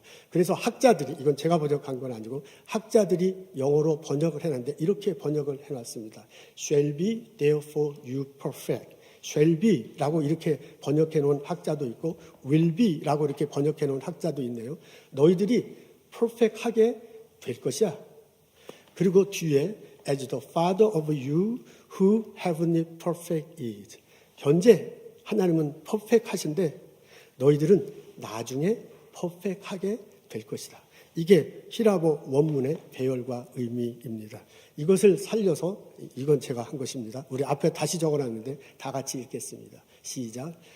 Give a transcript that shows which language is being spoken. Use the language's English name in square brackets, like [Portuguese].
[Korean] 그래서 학자들이, 이건 제가 번역한 건 아니고 학자들이 영어로 번역을 해놨는데 이렇게 번역을 해놨습니다. [English] Shall be therefore you perfect. [Korean] shall be라고 이렇게 번역해 놓은 학자도 있고 will be라고 이렇게 번역해 놓은 학자도 있네요. 너희들이 perfect하게 될 것이야. 그리고 뒤에 [English] as the father of you who heavenly perfect is. [Korean] 현재 하나님은 perfect하신데 너희들은 나중에 perfect하게 될 것이다. 이게 히라보 원문의 배열과 의미입니다. 이것을 살려서 이건 제가 한 것입니다. 우리 앞에 다시 적어놨는데 다 같이 읽겠습니다. 시작.